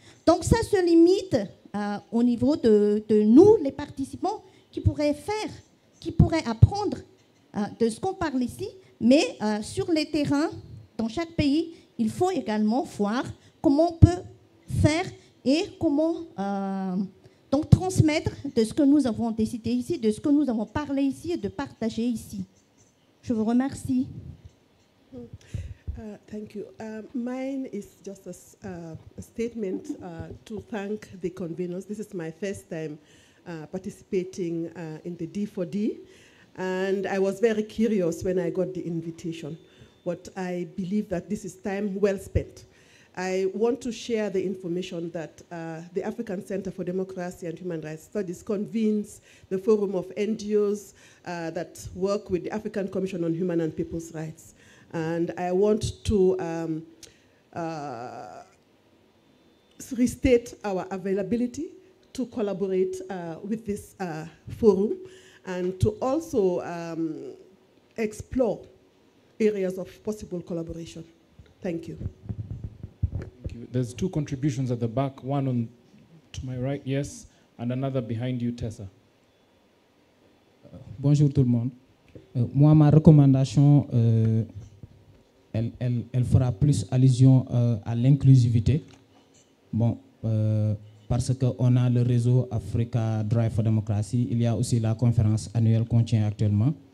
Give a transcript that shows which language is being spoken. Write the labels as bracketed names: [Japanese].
[French] Donc ça se limite au niveau de nous, les participants, qui pourraient apprendre de ce qu'on parle ici, mais sur les terrains, dans chaque pays, il faut également voir comment on peut faire et comment donc transmettre de ce que nous avons décidé ici, de ce que nous avons parlé ici et de partager ici. Je vous remercie. [English] Thank you. Mine is just a statement to thank the conveners. This is my first time participating in the D4D, and I was very curious when I got the invitation. But I believe that this is time well spent. I want to share the information that the African Center for Democracy and Human Rights Studies convenes the Forum of NGOs that work with the African Commission on Human and People's Rights. And I want to restate our availability to collaborate with this forum and to also explore areas of possible collaboration. Thank you. Thank you. There's two contributions at the back, one to my right, yes, and another behind you, Tessa. [French] Bonjour tout le monde. Moi, ma recommandation, elle fera plus allusion à l'inclusivité. Bon, parce qu'on a le réseau Africa Drive for Democracy, il y a aussi la conférence annuelle qu'on tient actuellement.